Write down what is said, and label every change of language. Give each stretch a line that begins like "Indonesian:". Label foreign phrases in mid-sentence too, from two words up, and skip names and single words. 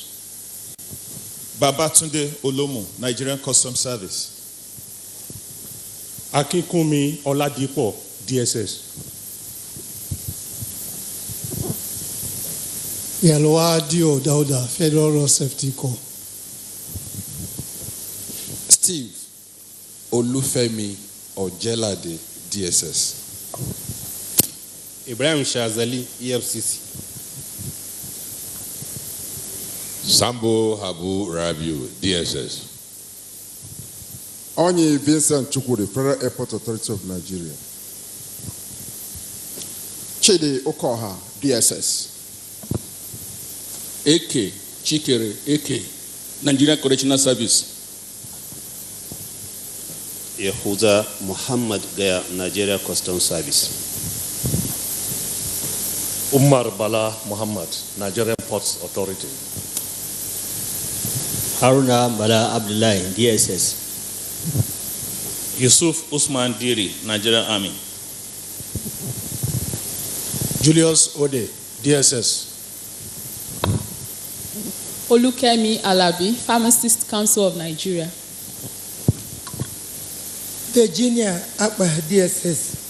English: Babatunde Olomo, Nigerian Customs Service. Akinkumi Oladipo, DSS. Yalwadio Dauda, Federal Road Safety Corps. Steve Olufemi Ojelade, DSS. Ibrahim Shazali, EFCC. Sambo Habu Rabiu, DSS. Onye Vincent Chukwudi, Federal Airport Authority of Nigeria. Chidi Okoha, DSS. AK Chikere, AK Nigerian Correctional Service. Yehuda Muhammad Gaya, Nigeria Customs Service. Umar Bala Muhammad, Nigerian Ports Authority. Haruna Bala Abdullahi, DSS. Yusuf Usman Diri, Nigerian Army. Julius Ode, DSS. Olukemi Alabi, Pharmacist Council of Nigeria. Virginia Akpa, DSS.